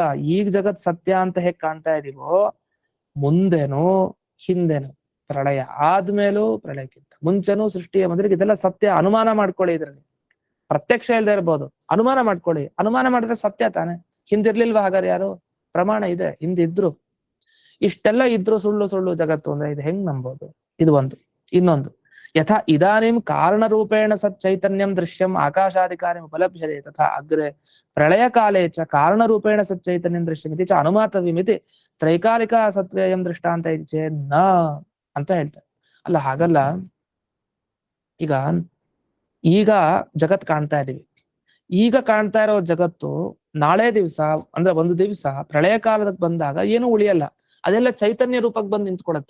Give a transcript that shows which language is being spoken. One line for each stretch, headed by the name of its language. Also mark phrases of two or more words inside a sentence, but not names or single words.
Kannada: ಈಗ ಜಗತ್ ಸತ್ಯ ಅಂತ ಹೇಗ್ ಕಾಣ್ತಾ ಇದೀವೋ, ಮುಂದೆನೂ ಹಿಂದೆನು, ಪ್ರಳಯ ಆದ್ಮೇಲೂ ಪ್ರಳಯಕ್ಕಿಂತ ಮುಂಚೆನೂ ಸೃಷ್ಟಿಯ ಮೊದಲಿಗೆ ಇದೆಲ್ಲ ಸತ್ಯ. ಅನುಮಾನ ಮಾಡ್ಕೊಳ್ಳಿ, ಇದ್ರಲ್ಲಿ ಪ್ರತ್ಯಕ್ಷ ಇಲ್ಲದೆ ಇರ್ಬೋದು, ಅನುಮಾನ ಮಾಡ್ಕೊಳ್ಳಿ. ಅನುಮಾನ ಮಾಡಿದ್ರೆ ಸತ್ಯ ತಾನೆ. ಹಿಂದಿರ್ಲಿಲ್ವಾ? ಹಾಗಾದ್ರೆ ಯಾರು? ಪ್ರಮಾಣ ಇದೆ, ಹಿಂದಿದ್ರು. ಇಷ್ಟೆಲ್ಲ ಇದ್ರು ಸುಳ್ಳು ಸುಳ್ಳು ಜಗತ್ತು ಅಂದ್ರೆ ಇದು ಹೆಂಗ್ ನಂಬೋದು? ಇದು ಒಂದು. ಇನ್ನೊಂದು,
Sanskrit: ಯಥಾ ಇದಾನಿಂ ಕಾರಣ ರೂಪೇಣ ಸತ್ ಚೈತನ್ಯಂ ದೃಶ್ಯಂ ಆಕಾಶಾಧಿಕಾರಿ ಉಪಲಭ್ಯತೆ ತಥಾ ಅಗ್ರೆ ಪ್ರಳಯ ಕಾಲೇ ಚ ಕಾರಣ ರೂಪೇಣ ಸತ್ ಚೈತನ್ಯಂ ದೃಶ್ಯಮಿತಿ ಚ ಅನುಮಾತವ್ಯಮಿತಿ ತ್ರೈಕಾಲಿಕ ಸತ್ವೇಯಂ ದೃಷ್ಟಾಂತ ಇದು ಚೇನ್ನ
Kannada: ಅಂತ ಹೇಳ್ತಾರೆ. ಅಲ್ಲ, ಹಾಗಲ್ಲ. ಈಗ ಜಗತ್ ಕಾಣ್ತಾ ಇದೀವಿ. ಈಗ ಕಾಣ್ತಾ ಇರೋ ಜಗತ್ತು ನಾಳೆ ದಿವಸ ಅಂದ್ರೆ ಒಂದು ದಿವಸ ಪ್ರಳಯ ಕಾಲಕ್ಕೆ ಬಂದಾಗ ಏನು ಉಳಿಯಲ್ಲ, ಅದೆಲ್ಲ ಚೈತನ್ಯ ರೂಪಕ್ಕೆ ಬಂದು ನಿಂತ್ಕೊಳತ್ತೆ.